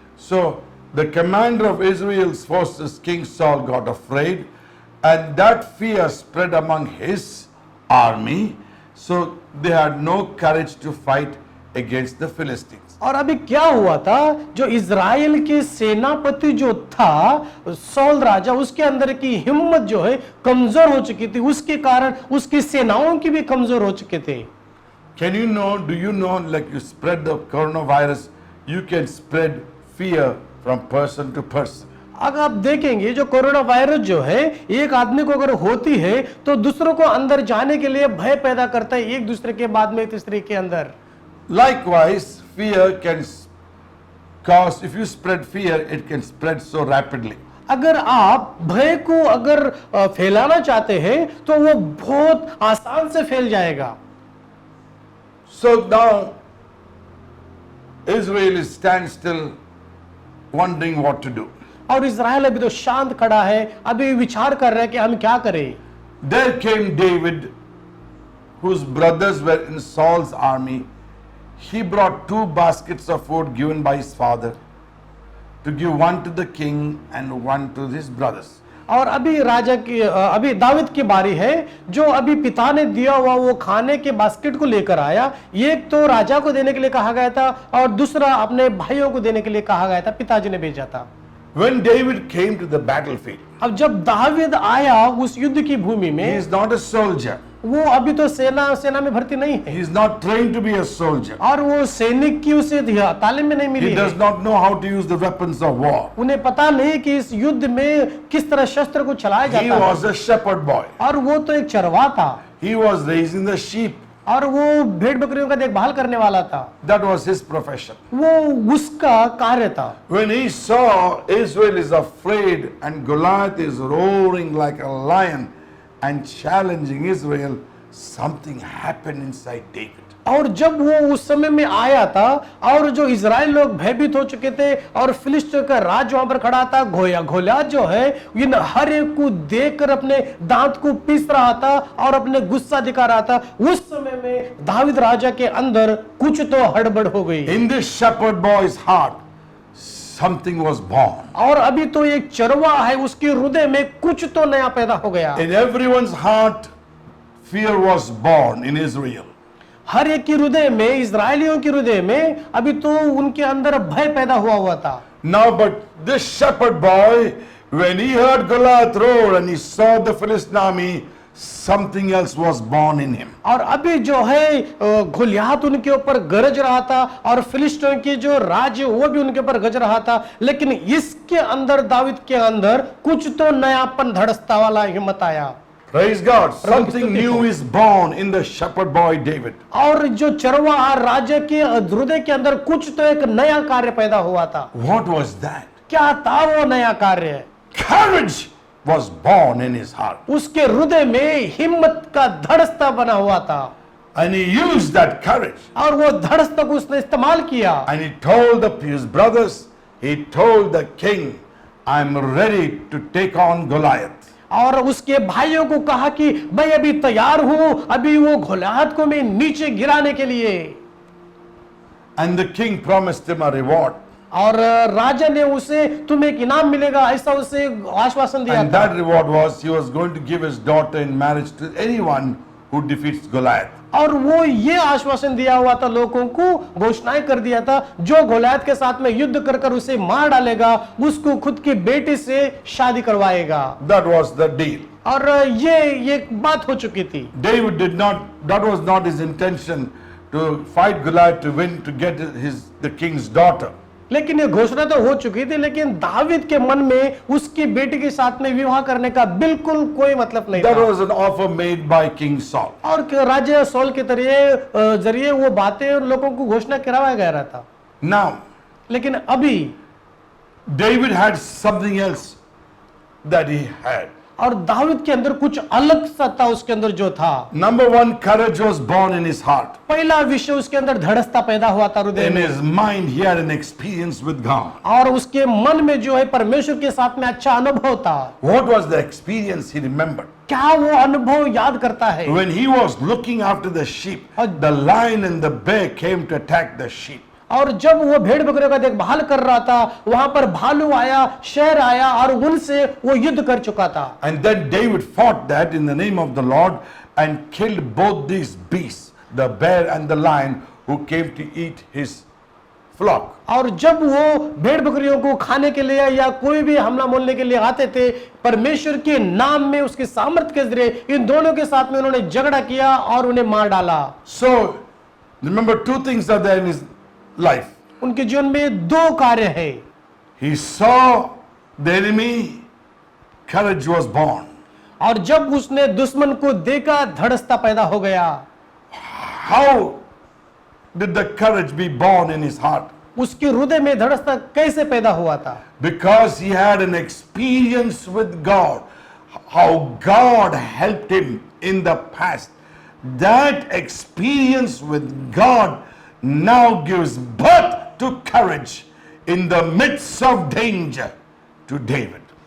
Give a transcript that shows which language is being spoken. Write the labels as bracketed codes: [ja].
[en] So the commander of Israel's forces, King Saul, got afraid, and that fear spread among his army. So they had no courage to fight against the Philistines. [hi] और अभी क्या हुआ था, जो Israel के सेनापति जो था सौल राजा, उसके अंदर की हिम्मत जो है कमजोर हो चुकी थी, उसके कारण उसकी सेनाओं की भी कमजोर हो चुके थे। [en] Can you know, do you know, like you spread the coronavirus, you can spread fear from person to person. [hi] अगर आप देखेंगे जो कोरोना वायरस जो है एक आदमी को अगर होती है तो दूसरों को अंदर जाने के लिए भय पैदा करता है, एक दूसरे के बाद में तीसरे के अंदर। [en] Likewise, fear can cause, if you spread fear, it can spread so rapidly. [hi] अगर आप भय को अगर फैलाना चाहते हैं तो वो बहुत आसान से फैल जाएगा। [en] So now, Israel is stand still, wondering what to do. [hi] और इज़राइल अभी तो शांत खड़ा है, अभी विचार कर रहा है कि हम क्या करें। [en] There came David, whose brothers were in Saul's army. He brought 2 baskets of food given by his father to give one to the king and one to his brothers. [hi] और अभी राजा की अभी दाऊद की बारी है, जो अभी पिता ने दिया हुआ वो खाने के बास्केट को लेकर आया। एक तो राजा को देने के लिए कहा गया था और दूसरा अपने भाइयों को देने के लिए कहा गया था, पिताजी ने भेजा था। [en] When David came to the battlefield, [hi] अब जब दाऊद आया उस युद्ध की भूमि [en] he [hi] में, [en] is not a soldier. [hi] वो अभी तो सेना में भर्ती नहीं है [en] He is not trained to be a soldier. [hi] और वो सैनिक की उसे तालीम में नहीं मिली [en] He does not know how to use the weapons of war. [hi] उन्हें पता नहीं कि इस युद्ध में किस तरह शस्त्र को चलाया [en] He [hi] जाता है। [en] was a shepherd boy. [hi] और वो तो एक चरवाहा था [en] He was raising the sheep. [hi] और वो भेड़ बकरियों का देखभाल करने वाला था, [en] That was his profession. [hi] वो उसका कार्य था। [en] When he saw Israel is afraid and Goliath is roaring like a lion and challenging Israel, something happened inside David. [hi] और जब वो उस समय में आया था और जो इजराइल लोग भयभीत हो चुके थे और फिलिस्तीन का राज वहां पर खड़ा था, गोलियत जो है इन हर एक को देखकर अपने दांत को पीस रहा था और अपने गुस्सा दिखा रहा था, उस समय में दाऊद राजा के अंदर कुछ तो हड़बड़ हो गई। [en] In this shepherd boy's heart, something was born. [hi] और अभी तो एक चरवा है, उसके हृदय में कुछ तो नया पैदा हो गया। [en] In everyone's heart, fear was born in Israel. [hi] हर एक के हृदय में, इजरायलियों के हृदय में अभी तो उनके अंदर भय पैदा हुआ था। [en] Now, but this shepherd boy, when he heard Goliath roar and he saw the Philistine army, something else was born in him. [hi] और अभी जो है गोलियत उनके ऊपर गरज रहा था और फिलिस्तीन के जो राज्य वो भी उनके ऊपर गरज रहा था, लेकिन इसके अंदर दाऊद के अंदर कुछ तो नयापन धड़सता वाला हिम्मत आया। [en] Praise God. Something new is born in the shepherd boy David. [hi] और जो चरवाहा राजा के हृदय के अंदर कुछ तो एक नया कार्य पैदा हुआ था। [en] What was that? [hi] क्या था वो नया कार्य? [en] Courage was born in his heart. [hi] उसके हृदय में हिम्मत का धड़सता बना हुआ था [en] And he used that courage. [hi] और वो धड़सता को उसने इस्तेमाल किया। [en] And he told his brothers, he told the king, I'm ready to take on Goliath. [hi] और उसके भाइयों को कहा कि मैं अभी तैयार हूं, अभी वो गोलियत को मैं नीचे गिराने के लिए। [en] And the king promised him a reward. [hi] और राजा ने उसे तुम्हें एक इनाम मिलेगा ऐसा उसे आश्वासन दिया [en] And [hi] था। [en] that reward was he was going to give his daughter in marriage to anyone who defeats Goliath. [hi] और वो ये आश्वासन दिया हुआ था, लोगों को घोषणाएं कर दिया था, जो गोलियत के साथ में युद्ध कर कर उसे मार डालेगा उसको खुद की बेटी से शादी करवाएगा। [en] That was the deal. [hi] और ये बात हो चुकी थी। [en] David did not, that was not his intention to fight Goliath to win, to get the king's daughter. [hi] लेकिन ये घोषणा तो हो चुकी थी, लेकिन दाऊद के मन में उसकी बेटी के साथ में विवाह करने का बिल्कुल कोई मतलब नहीं [en] That [hi] था। [en] was an offer made by King Saul. [hi] और राजा सौल के जरिए वो बातें लोगों को घोषणा कराया गया रहा था। [en] Now, [hi] लेकिन अभी [en] David had something else that he had. [hi] और दाऊद के अंदर कुछ अलग सा था, उसके अंदर जो था। [en] Number one, courage was born in his heart. [hi] पहला विषय उसके अंदर धड़सता पैदा हुआ था हृदय [en] In [hi] में, [en] his mind, he had an experience with God. [hi] और उसके मन में जो है परमेश्वर के साथ में अच्छा अनुभव था। [en] What was the experience he remembered? [hi] क्या वो अनुभव याद करता है? [en] When he was looking after the sheep, the lion and the bear came to attack the sheep. [hi] और जब वो भेड़ बकरियों का देखभाल कर रहा था, वहां पर भालू आया, शेर आया और उनसे वो युद्ध कर चुका था। [en] And then David fought that in the name of the Lord and killed both these beasts, the bear and the lion, who came to eat his flock. [hi] और जब वो भेड़ बकरियों को खाने के लिए या कोई भी हमला मोलने के लिए आते थे, परमेश्वर के नाम में, उसके सामर्थ्य के जरिए इन दोनों के साथ में उन्होंने झगड़ा किया और उन्हें मार डाला। [en] So, remember, two things are there in his life. [hi] उनके जीवन में दो कार्य है। [en] He saw the enemy, courage was born. [hi] और जब उसने दुश्मन को देखा, धड़स्ता पैदा हो गया। [en] How did the courage be born in his heart? [hi] उसके हृदय में धड़स्ता कैसे पैदा हुआ था? [en] Because he had an experience with God, how God helped him in the past. That experience with God now gives birth to courage in the midst of danger to David.